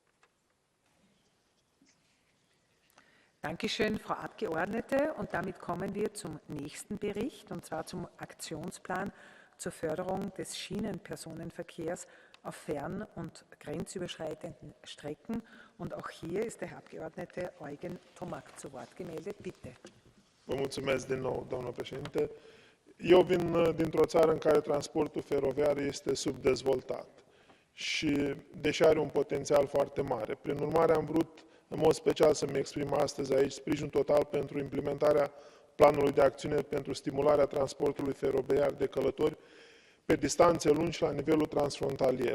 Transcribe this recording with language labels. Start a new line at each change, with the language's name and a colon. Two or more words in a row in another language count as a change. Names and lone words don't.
German: Dankeschön, Frau Abgeordnete. Und damit kommen wir zum nächsten Bericht, und zwar zum Aktionsplan zur Förderung des Schienenpersonenverkehrs auf fern- und grenzüberschreitenden Strecken. Und auch hier ist der Herr Abgeordnete Eugen Tomak zu Wort gemeldet. Bitte.
Romanian: Vă mulțumesc din nou, doamnă președinte. Eu vin dintr-o țară în care transportul feroviar este subdezvoltat și deși are un potențial foarte mare. Prin urmare, am vrut în mod special să-mi exprim astăzi aici sprijin total pentru implementarea planului de acțiune pentru stimularea transportului feroviar de călători pe distanțe lungi la nivelul transfrontalier.